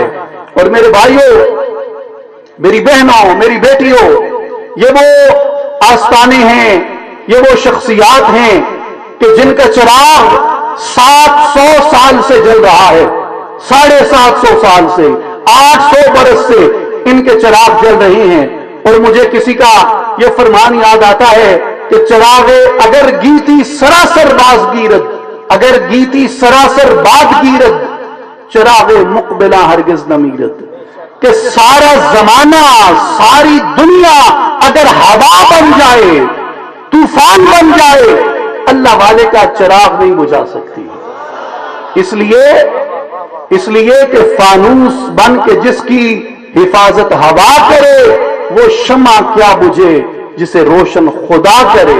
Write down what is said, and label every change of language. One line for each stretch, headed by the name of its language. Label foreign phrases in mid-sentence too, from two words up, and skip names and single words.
Urdu: اور میرے بھائیوں، میری بہنوں، میری بیٹیوں، یہ وہ آستانے ہیں، یہ وہ شخصیات ہیں کہ جن کا چراغ 700 سال سے جل رہا ہے، 750 سال سے، 800 برس سے ان کے چراغ جل رہے ہیں۔ اور مجھے کسی کا یہ فرمان یاد آتا ہے کہ
Persian: چراغ اگر گیتی سراسر باز گیرد، اگر گیتی سراسر باد گیرد، چراغ مقبلہ ہرگز نہ میرد۔
Urdu: کہ سارا زمانہ، ساری دنیا اگر ہوا بن جائے، طوفان بن جائے، اللہ والے کا چراغ نہیں بجھا سکتی۔ اس لیے کہ فانوس بن کے جس کی حفاظت ہوا کرے، وہ شمع کیا بجھے جسے روشن خدا کرے۔